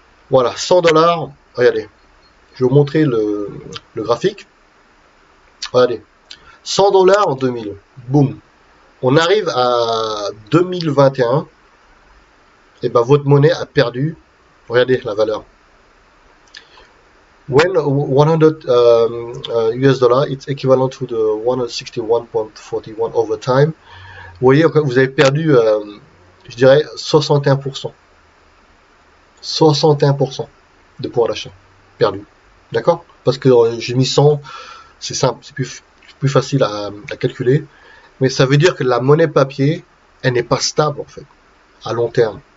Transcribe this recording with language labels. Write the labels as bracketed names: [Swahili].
[French] Voilà, 100 dollars. Regardez. Je vais vous montrer le graphique. Regardez. 100 dollars en 2000. Boum. On arrive à 2021. Et ben votre monnaie a perdu. Regardez la valeur. [English] When 100 US dollars, it's equivalent to the 161.41 over time. [French] Vous voyez, vous avez perdu, je dirais, 61%. 61% de pouvoir d'achat perdu. D'accord? Parce que j'ai mis 100, c'est simple, c'est plus facile à calculer. Mais ça veut dire que la monnaie papier, elle n'est pas stable en fait, à long terme.